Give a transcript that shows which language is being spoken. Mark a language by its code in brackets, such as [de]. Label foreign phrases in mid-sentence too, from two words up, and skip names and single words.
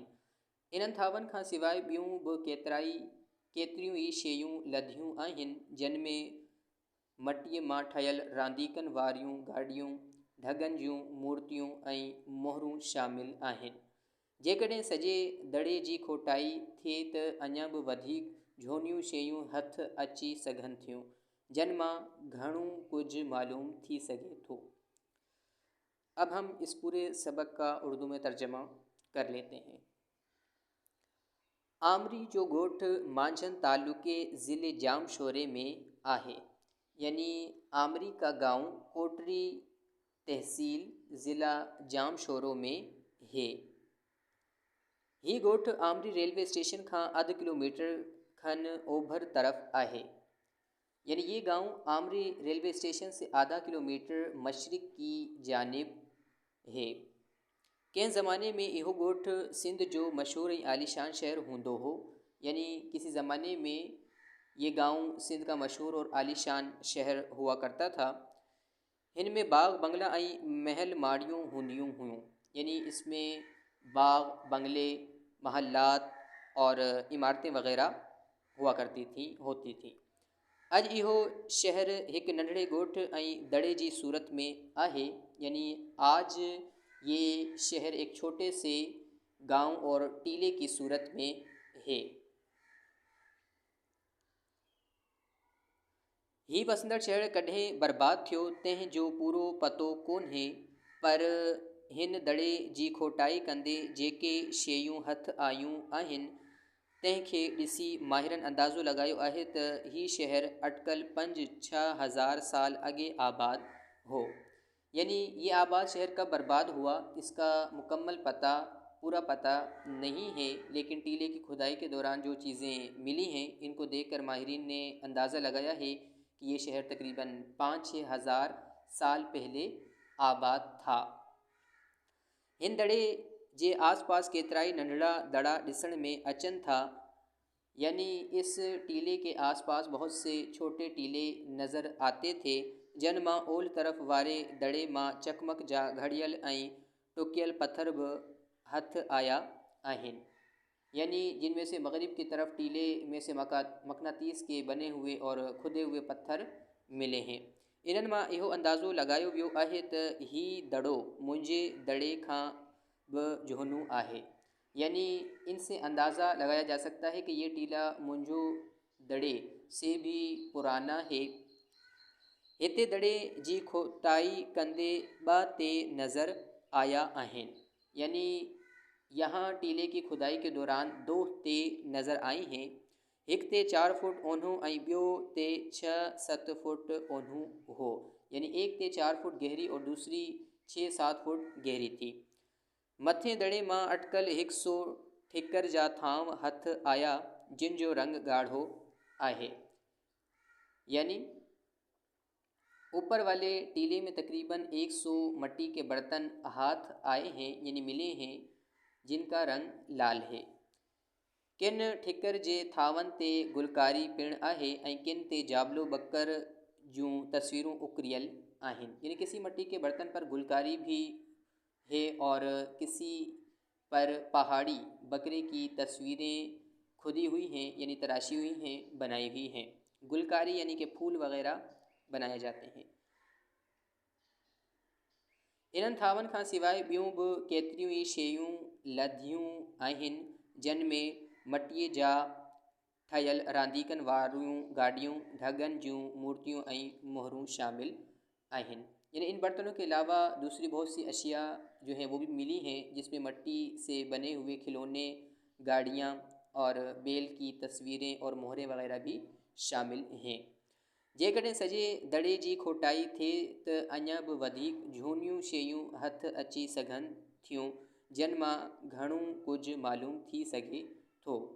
[sd] इन्हनि थांवनि खां सवाइ ॿियूं बि केतिरियूं ई शयूं लधियूं आहिनि, जिन में मटीअ मां ठहियल रांदीकनि वारियूं गाॾियूं, ढगनि जूं मूर्तियूं ऐं मोहरूं शामिल आहिनि। जेकॾहिं सॼे दड़े जी खोटाई थिए त अञा बि वधीक झोनियूं शयूं हथ अची सघनि थियूं, जिन मां घणो कुझु मालूम थी सघे थो। [ur] اب ہم اس پورے سبق کا اردو میں ترجمہ کر لیتے ہیں. [sd] आमरी जो गोठ मांझन तालुके ज़िले जाम शोरे में आहे, [ur] یعنی آمری کا گاؤں کوٹری تحصیل ضلع جام شوروں میں ہے. [sd] ही गोठ आमरी रेलवे स्टेशन खां अध किलोमीटर खन ओभर तरफ आहे, [ur] یعنی یہ گاؤں آمری ریلوے اسٹیشن سے آدھا کلومیٹر مشرق کی جانب ہے. [sd] कंहिं ज़माने में इहो गोठ सिंध जो मशहूर ऐं आलीशान शहर हूंदो हो, [ur] یعنی کسی زمانے میں یہ گاؤں سندھ کا مشہور اور عالیشان شہر ہوا کرتا تھا. [sd] इनमें बाग बंगला ऐं महल माड़ियूं हूंदियूं हुयूं, [ur] یعنی اس میں باغ بنگلے محلات اور عمارتیں وغیرہ ہوا کرتی ہوتی تھی. [sd] अॼु इहो शहर हिकु नंढड़े गोठ ऐं दड़े जी सूरत में आहे, [ur] یعنی آج یہ شہر ایک چھوٹے سے گاؤں اور ٹیلے کی صورت میں ہے. [sd] ही वसंदड़ शहर कॾहिं बर्बाद थियो तंहिंजो पूरो पतो कोन्हे, पर हिन दड़े जी खोटाई कंदे जेके शयूं हथ आयूं आहिनि तंहिंखे ॾिसी माहिरनि अंदाज़ो लगायो आहे त ही शहर अटकल 5-6 हज़ार साल अगे आबाद हो। [ur] یعنی یہ آباد شہر کب برباد ہوا اس کا مکمل پتا پورا پتا نہیں ہے، لیکن ٹیلے کی کھدائی کے دوران جو چیزیں ملی ہیں ان کو دیکھ کر ماہرین نے اندازہ لگایا ہے کہ یہ شہر تقریباً 5-6 ہزار سال پہلے آباد تھا. [sd] हिन दड़े जे आसपास केतिराई नंढड़ा दड़ा ॾिसण में अचनि था, [ur] یعنی اس ٹیلے کے آس پاس بہت سے چھوٹے ٹیلے نظر آتے تھے, [sd] जन मां ओल तरफ वारे दड़े मां चकमक जा घड़ियल ऐं टुकियल पत्थर बि हथ आया आहिनि, [ur] یعنی جن میں سے مغرب کی طرف ٹیلے میں سے مقناطیس کے بنے ہوئے اور کھدے ہوئے پتھر ملے ہیں. [sd] इन्हनि मां इहो अंदाज़ो लॻायो वियो आहे त ही दड़ो मुंहिंजे दड़े खां बि झोनू आहे, [ur] یعنی ان سے اندازہ لگایا جا سکتا ہے کہ یہ ٹیلا منجو دڑے سے بھی پرانا ہے. [sd] हिते दड़े जी खोटाई कंदे ब ते नज़र आया आहिन, [ur] یعنی یہاں ٹیلے کی کھدائی کے دوران دو تے نظر آئی ہیں. [sd] एक ते 4 फुट ओनहूं ऐं ॿियो ते 6-7 फुट ओनहूं हो, [ur] یعنی ایک تے 4 فٹ گہری اور دوسری 6-7 فٹ گہری تھی. [sd] मथे दड़े मां अटकल 100 ठिकर जा थांव हथ आया जिन जो रंग गाढ़ो आहे, [ur] یعنی اوپر والے ٹیلے میں تقریباً 100 مٹی کے برتن ہاتھ آئے ہیں، یعنی ملے ہیں، جن کا رنگ لال ہے. [sd] किन ठिकर जे थावन ते गुलकारी पिण आहे ऐं किन ते जाबलो बकर जूं तस्वीरूं उकरियल आहिन, [ur] یعنی کسی مٹی کے برتن پر گلکاری بھی ہے اور کسی پر پہاڑی بکرے کی تصویریں کھدی ہوئی ہیں، یعنی تراشی ہوئی ہیں، بنائی ہوئی ہیں. گلکاری یعنی کہ پھول وغیرہ بنائے جاتے ہیں. [sd] इन्हनि थावनि खां सवाइ ॿियूं बि केतिरियूं ई शयूं लधियूं आहिनि, जिन में मटीअ जा ठहियल रांदीकनि वारियूं गाॾियूं, ढगनि जूं मूर्तियूं ऐं मोहरूं शामिल आहिनि। [ur] یعنی ان برتنوں کے علاوہ دوسری بہت سی اشیا جو ہیں وہ بھی ملی ہیں، جس میں مٹی سے بنے ہوئے کھلونے، گاڑیاں اور بیل کی تصویریں اور مہریں وغیرہ بھی شامل ہیں. [sd] जेकॾहिं सॼे दड़े जी खोटाई थिए त अञा बि वधीक झूनियूं शयूं हथ अची सघनि थियूं, जिन मां घणो कुझु मालूम थी सघे थो।